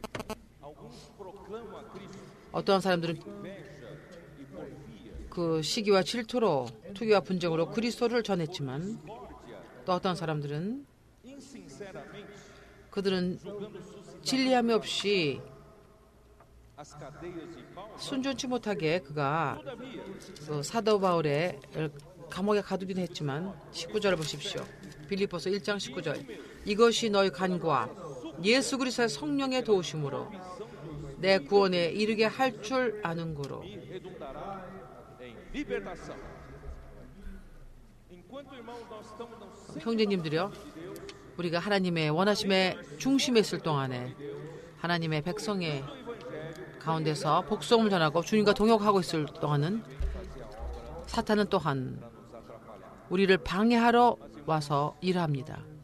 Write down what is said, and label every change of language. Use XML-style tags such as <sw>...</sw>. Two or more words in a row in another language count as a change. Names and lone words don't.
<ko>어떠한 사람들은 그 시기와 질투로 투기와 분쟁으로 그리스도를 전했지만 또 어떤 사람들은 그들은 진리함이 없이 순전치 못하게 그가 사도 바울의 감옥에 가두긴 했지만 19절을 보십시오. 빌립보서 1장 19절 이것이 너희 간구와 예수 그리스도의 성령의 도우심으로 내 구원에 이르게 할 줄 아는 거로.</ko> <pt>e redundará em libertação. Enquanto, irmãos, nós estamos no</pt> <ko>형제님들이요, 우리가 하나님의 원하심의 중심에 있을 동안에 하나님의 백성의 가운데서 복성을 전하고 주님과 동역하고 있을 동안은 사탄은 또한 우리를 방해하러 와서 일합니다.</ko>